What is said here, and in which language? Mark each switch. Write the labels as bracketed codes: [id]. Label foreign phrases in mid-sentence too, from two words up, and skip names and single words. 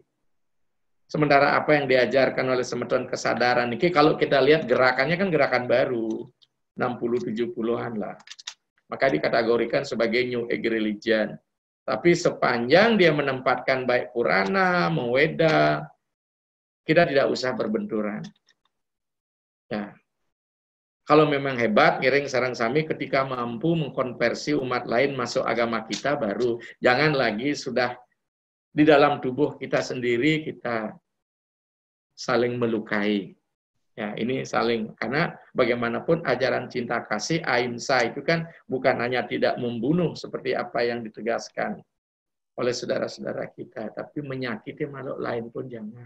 [id] Sementara apa yang diajarkan oleh Semeton Kesadaran ini, kalau kita lihat gerakannya kan gerakan baru, 60-70-an lah. Maka dikategorikan sebagai [en] New Age Religion. [id] Tapi sepanjang dia menempatkan baik Purana, Meweda, kita tidak usah berbenturan. Ya. Kalau memang hebat, [ban] ngiring sarang sami [id] ketika mampu mengkonversi umat lain masuk agama kita baru. Jangan lagi sudah di dalam tubuh kita sendiri kita saling melukai. Ya, ini saling, karena bagaimanapun ajaran cinta kasih ahimsa itu kan bukan hanya tidak membunuh seperti apa yang ditegaskan oleh saudara-saudara kita, tapi menyakiti makhluk lain pun jangan.